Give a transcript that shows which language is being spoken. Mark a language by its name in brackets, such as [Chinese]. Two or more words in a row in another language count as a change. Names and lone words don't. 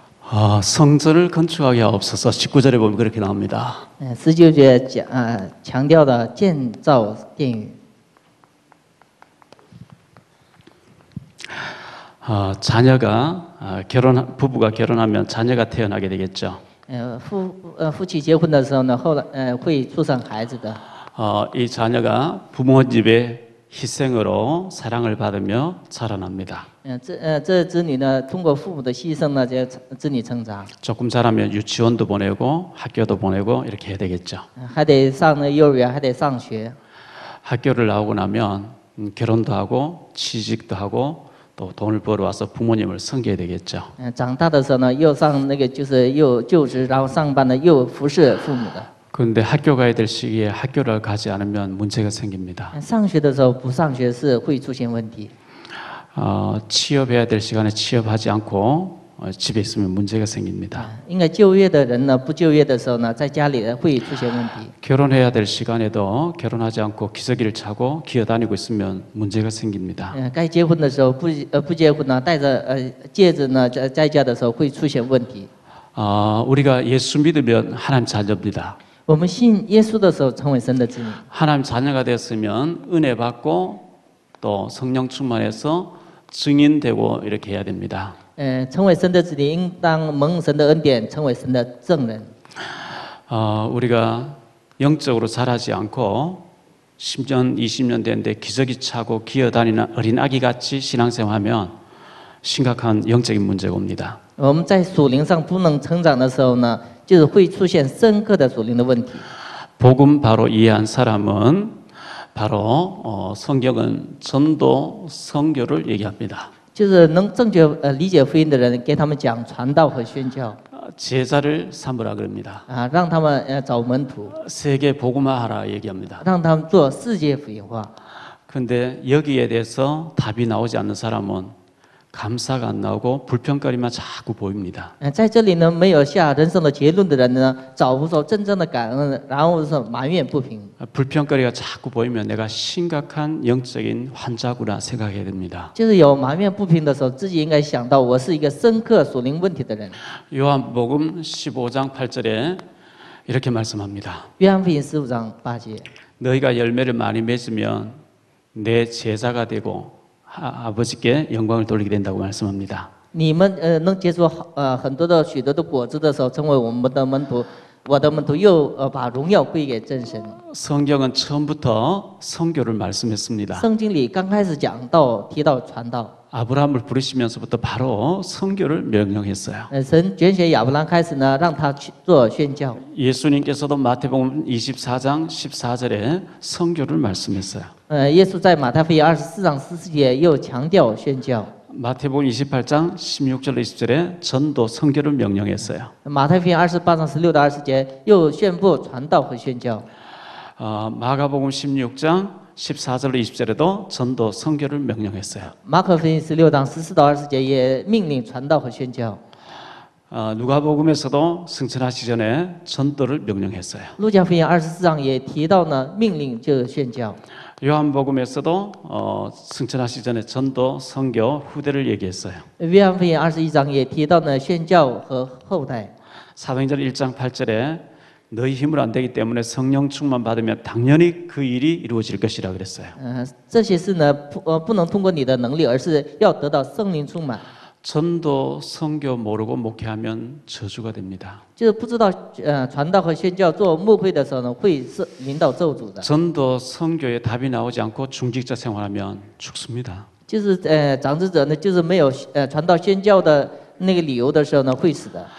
[Korean] 성전을 건축하게 하옵소서. 19절에 보면 그렇게 나옵니다. [Chinese] 19 节强调的建造殿宇。 [Korean] 부부가 결혼하면 자녀가 태어나게 되겠죠. [Chinese] 夫妻结婚的时候呢，后来会出生孩子的。 [Korean] 이 자녀가 부모 집의 희생으로 사랑을 받으며 자라납니다. [Chinese] 这子女呢，通过父母的牺牲呢，这子女成长。 [Korean] 조금 자라면 유치원도 보내고 학교도 보내고 이렇게 해야 되겠죠. [Chinese] 还得上那幼儿园，还得上学。 [Korean] 학교를 나오고 나면 결혼도 하고 취직도 하고 또 돈을 벌어와서 부모님을 섬겨야 되겠죠. [Chinese] 长大的时候呢，又上那个就是又就职，然后上班呢，又服侍父母的。 [Korean] 그런데 학교 가야 될 시기에 학교를 가지 않으면 문제가 생깁니다. [Chinese] 上学的时候不上学是会出现问题。 [Korean] 취업해야 될 시간에 취업하지 않고 집에 있으면 문제가 생깁니다. [Chinese] 应该就业的人呢，不就业的时候呢，在家里会出现问题。 [Korean] 결혼해야 될 시간에도 결혼하지 않고 기저귀를 차고 기어다니고 있으면 문제가 생깁니다. [Chinese] 该结婚的时候不结婚呢，戴着戒指呢，在家的时候会出现问题。 [Korean] 우리가 예수 믿으면 하나님 자녀입니다. [Chinese] 我们信耶稣的时候，成为神的子女。 [Korean] 하나님 자녀가 됐으면 은혜 받고 또 성령 충만해서 증인되고 이렇게 해야 됩니다. [Chinese] 成为神的子女，应当蒙神的恩典，成为神的证人。 [Korean] 우리가 영적으로 자라지 않고 10년, 20년 됐는데 기저귀 차고 기어다니는 어린 아기 같이 신앙생활하면 심각한 영적인 문제가 옵니다. [Chinese] 我们在属灵上不能成长的时候呢，就是会出现深刻的属灵的问题。 [Korean] 복음 바로 이해한 사람은 바로 성경은 전도, 선교를 얘기합니다. [Chinese] 就是能正确理解福音的人，给他们讲传道和宣教。 [Korean] 제자를 삼으라 그럽니다. [Chinese] 让他们找门徒， [Korean] 세계 복음화하라 얘기합니다. [Chinese] 让他们做世界福音化。 [Korean] 그런데 여기에 대해서 답이 나오지 않는 사람은 감사가 안 나오고 불평거리만 자꾸 보입니다. [Chinese] 在这里呢，没有下人生的结论的人呢，找不着真正的感恩，然后是埋怨不平。 [Korean] 불평거리가 자꾸 보이면 내가 심각한 영적인 환자구나 생각해야 됩니다. [Chinese] 就是有埋怨不平的时候，自己应该想到我是一个深刻属灵问题的人。 [Korean] 요한복음 15장 8절에 이렇게 말씀합니다. [Chinese] 约翰福音15章8节， [Korean] 너희가 열매를 많이 맺으면 내 제자가 되고 아버지께 영광을 돌리게 된다고 말씀합니다. [Chinese] 你们能结出很多的许多的果子的时候，成为我们的门徒，我的门徒又把荣耀归给真神。 [Korean] 성경은 처음부터 선교를 말씀했습니다. [Chinese] 圣经里刚开始讲到提到传道， [Korean] 아브라함을 부르시면서부터 바로 선교를 명령했어요. [Chinese] 神拣选亚伯兰开始呢，让他去做宣教。 [Korean] 예수님께서도 마태복음 24장 14절에 선교를 말씀했어요. [Chinese] 耶稣在马太福音24章14节又强调宣教。 [Korean] 마태복음 28장 16절 20절에 전도 선교를 명령했어요. [Chinese] 马太福音28章16到20节又宣布传道和宣教。 [Korean] 마가복음 16장 14절 20절에도 전도 선교를 명령했어요. [Chinese] 马可福音16章14到20节也命令传道和宣教。 [Korean] 누가복음에서도 승천하시기 전에 전도를 명령했어요. [Chinese] 路加福音24章也提到呢，命令就是宣教。 [Korean] 요한복음에서도 승천하시기 전에 전도, 선교, 후대를 얘기했어요. [Chinese] 约翰福音21章也提到呢，宣教和后代。 [Korean] 사도행전 1장 8절에 너희 힘으로 안 되기 때문에 성령 충만 받으면 당연히 그 일이 이루어질 것이라 그랬어요. [Chinese] 这些事呢，不能通过你的能力，而是要得到圣灵充满。 [Korean] 전도, 선교 모르고 목회하면 저주가 됩니다. [Chinese] 就是不知道传道和宣教做牧会的时候呢，会是领导咒诅的。 [Korean] 전도, 선교에 답이 나오지 않고 중직자 생활하면 죽습니다. [Chinese] 就是长子者呢，就是没有传道宣教的那个理由的时候呢，会死的。